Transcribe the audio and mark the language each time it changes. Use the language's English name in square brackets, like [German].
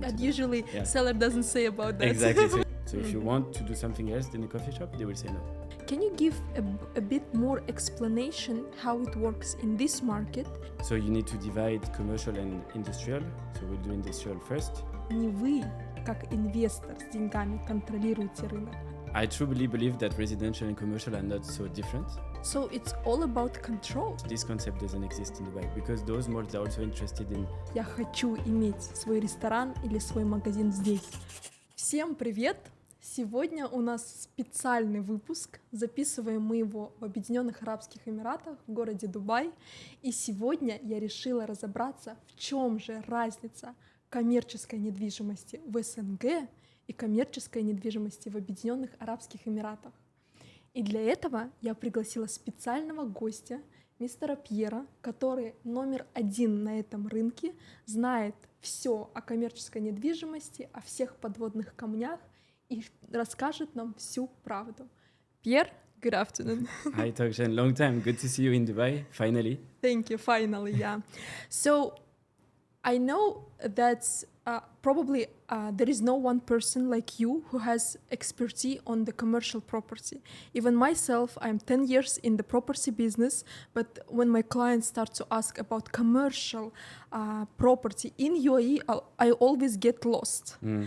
[English] And usually seller doesn't say about that. Exactly. So if you want to do something else in a coffee shop, they will say no. Can you give a bit more explanation how it works in this market? So you need to divide commercial and industrial. So we'll do industrial first. [Russian] Не вы, как инвестор с деньгами, контролируете рынок. [English] I truly believe that residential and commercial are not so different. So it's all about control. This concept doesn't exist in Dubai because those malls are also interested in... [Russian] Я хочу иметь свой ресторан или свой магазин здесь. Всем привет! Сегодня у нас специальный выпуск. Записываем мы его в Объединенных Арабских Эмиратах, в городе Дубай. И сегодня я решила разобраться, в чем же разница коммерческой недвижимости в СНГ и коммерческой недвижимости в Объединенных Арабских Эмиратах. И для этого я пригласила специального гостя, мистера Пьера, который номер один на этом рынке, знает все о коммерческой недвижимости, о всех подводных камнях и расскажет нам всю правду. [English] Pierre, good afternoon. Hi, Tokshan. Long time. Good to see you in Dubai, finally. Thank you, finally, yeah. So, I know that probably there is no one person like you who has expertise on the commercial property. Even myself, I'm 10 years in the property business, but when my clients start to ask about commercial property in UAE, I always get lost.